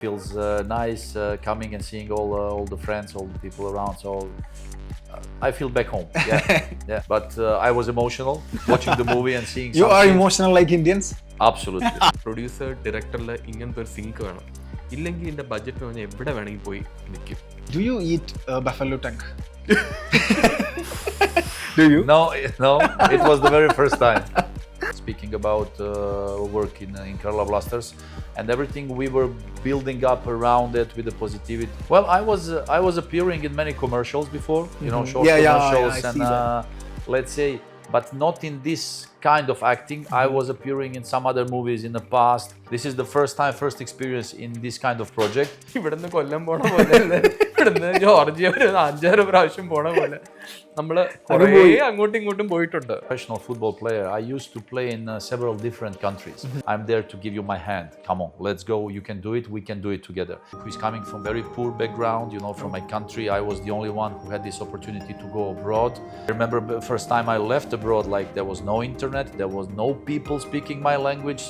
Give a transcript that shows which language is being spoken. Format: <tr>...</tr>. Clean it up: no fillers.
<en>Feels nice coming and seeing all the friends, all the people around. So I feel back home. Yeah. But I was emotional watching the movie and seeing. You are emotional like Indians? Absolutely.</en> <ml>Producer ഡയറക്ടറിൽ ഇങ്ങനത്തെ ഒരു zinc വേണം. ഇല്ലെങ്കിൽ ഇതിന്റെ budget പറഞ്ഞാൽ എവിടെ വേണമെങ്കിൽ പോയി നിൽക്കും.</ml> <en>Do you eat buffalo tongue? Do you? No, it was the very first time. Speaking about work in Kerala Blasters and everything we were building up around it with the positivity. Well, I was appearing in many commercials before, you know, short commercials and let's say, but not in this kind of acting. I was appearing in some other movies in the past. This is the first experience in this kind of project.</en> <ml>ഇവിടുന്ന് കൊല്ലം പോണ പോലെ ഇവിടുന്ന് Georgia ഒരു 5-6 പ്രാവശ്യം പോണ പോലെ നമ്മള് കുറേ അങ്ങോട്ടും ഇങ്ങോട്ടും പോയിട്ടുണ്ട്.</ml> <en>Professional football player. I used to play in several different countries. I'm there to give you my hand. Come on, let's go. You can do it. We can do it together. He's coming from very poor background, you know, from my country. I was the only one who had this opportunity to go abroad. I remember the first time I left abroad, like there was no internet, there was no people speaking my language.</en>